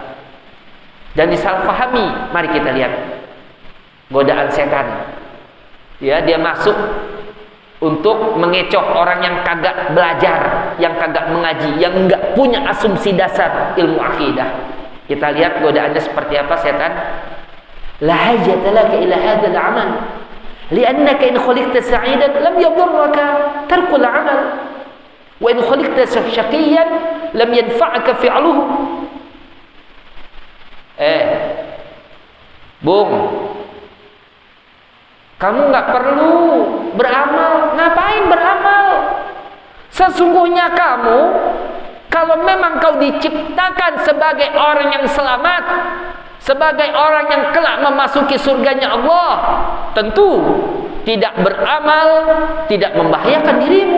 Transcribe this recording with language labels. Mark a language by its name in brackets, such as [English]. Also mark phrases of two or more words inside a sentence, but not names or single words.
[Indonesian] Dan disalahfahami, mari kita lihat godaan setan. Ya, dia masuk untuk mengecoh orang yang kagak belajar, yang kagak mengaji, yang enggak punya asumsi dasar ilmu akidah. Kita lihat godaannya seperti apa setan. [Arabic] لا حاجة لك إلى هذا العمل, لأنك إن خلقت سعيدا لم يضرك ترك العمل. وإن خلقت شقيا لم ينفعك فعله. [Indonesian] Bung, kamu nggak perlu beramal. Ngapain beramal? Sesungguhnya kamu, kalau memang kau diciptakan sebagai orang yang selamat, sebagai orang yang kelak memasuki surganya Allah, tentu tidak beramal tidak membahayakan dirimu.